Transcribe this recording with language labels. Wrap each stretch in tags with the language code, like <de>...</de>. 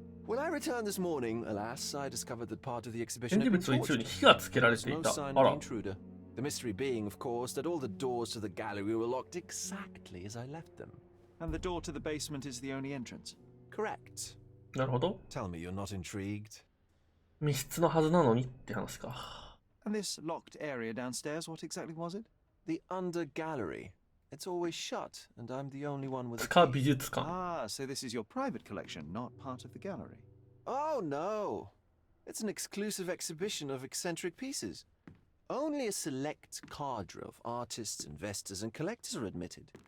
<en>When I returned this morning, alas, I discovered that part of the exhibition had been torched. There's no sign of the intruder. The mystery being, of course, that all the doors to the gallery were locked exactly as I left them. And the door to the basement is the only entrance? Correct.</en> <ja>なるほど。</ja> <en>Tell me you're not intrigued.</en> <ja>密室のはずなのにって話か。</ja> <en>And this locked area downstairs, what exactly was it? The under gallery. It's always shut, and I'm the only one with a</en> <ja>塚</ja> <en>key.</en> <ja>美術館。</ja> <en>Ah, so this is your private collection, not part of the gallery. Oh no! It's an exclusive exhibition of eccentric pieces. Only a select cadre of artists, investors, and collectors are admitted.</en>